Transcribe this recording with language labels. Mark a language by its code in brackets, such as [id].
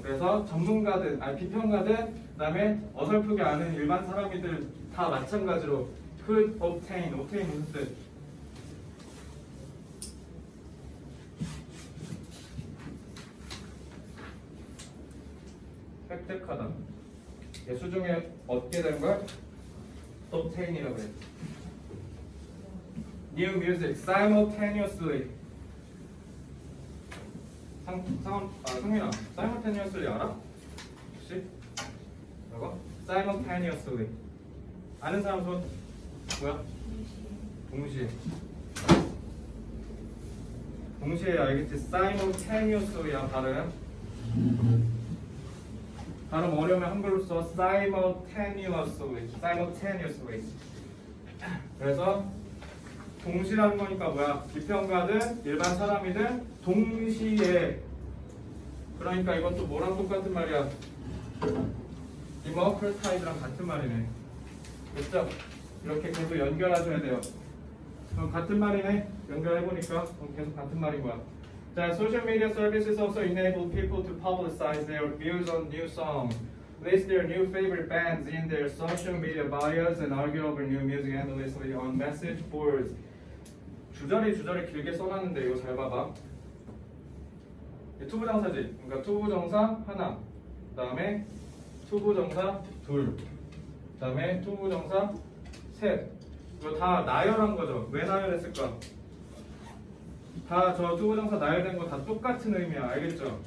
[ko] 그래서 전문가든 비평가든 그다음에 어설프게 아는 일반 사람이들 다 마찬가지로 [en] could obtain [ko] 무슨 뜻? 획득하다. 수중에 얻게 되는 걸 obtain이라고 그래. [en] New music simultaneously. [ko] 성민아, simultaneously 알아? 혹시? 이거? simultaneously. 아는 사람 손? 뭐야? 동시에. 동시에 알겠지? simultaneously야 발음. 발음 어려우면 한글로 써. [en] simultaneously. [ko] 그래서 동시라는 거니까 뭐야? 비평가든 일반 사람이든 동시에. 그러니까 이것도 뭐랑 똑같은 말이야? democratize랑 같은 말이네. 됐죠? 이렇게 계속 연결하셔야 돼요. 그럼 같은 말이네. 연결해보니까 계속 같은 말인 거야. [en] 자, social media services also enable people to publicize their views on new songs, list their new favorite bands in their social media bios, and argue over new music endlessly on message boards. [ko] 주저리 길게 써놨는데 이거 잘 봐봐. 투부정사지. 그러니까 투부정사 하나, 그 다음에 투부정사 둘, 그 다음에 투부정사 셋. 이거 다 나열한 거죠. 왜 나열했을까? 다 저 투부정사 나열된 거 다 똑같은 의미야. 알겠죠?